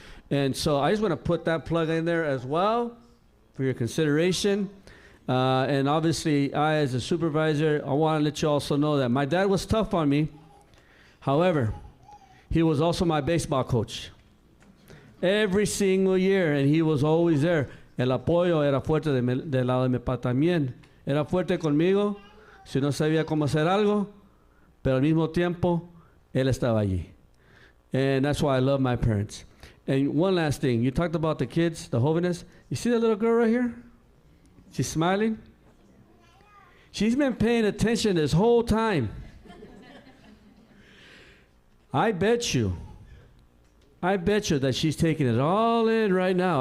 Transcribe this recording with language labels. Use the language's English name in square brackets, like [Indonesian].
[English] And so I just want to put that plug in there as well for your consideration. And obviously, I, as a supervisor, I want to let you also know that my dad was tough on me. However, he was also my baseball coach. Every single year, and he was always there. [Spanish] El apoyo era fuerte del lado de mi papá también. Era fuerte conmigo, si no sabía cómo hacer algo, pero al mismo tiempo, él estaba allí. [English] And that's why I love my parents. And one last thing, you talked about the kids, the jóvenes. You see that little girl right here? She's smiling. She's been paying attention this whole time. I bet you that she's taking it all in right now.